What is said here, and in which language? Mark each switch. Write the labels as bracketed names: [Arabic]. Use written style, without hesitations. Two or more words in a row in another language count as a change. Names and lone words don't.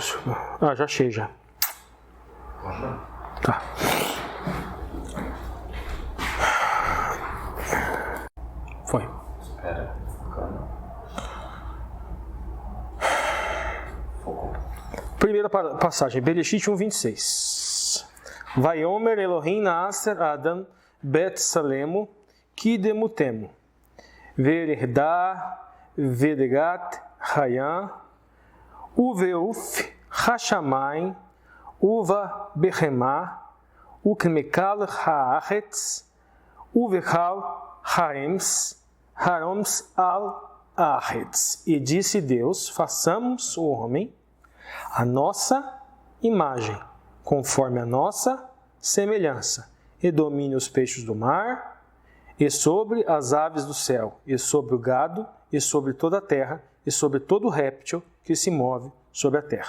[Portuguese] Já achei já. Tá. Foi. Espera. Primeira passagem, Bereshit 1:26. [Hebrew] ויאמר אלהים נעשה אדם בצלמנו כדמותנו וירדו בדגת הים ובעוף השמים ובבהמה ובכל הארץ ובכל הרמש על הארץ. [Portuguese] E disse Deus, façamos o homem a nossa imagem, conforme a nossa semelhança, e domine os peixes do mar, e sobre as aves do céu, e sobre o gado, e sobre toda a terra, e sobre todo réptil que se move sobre a terra.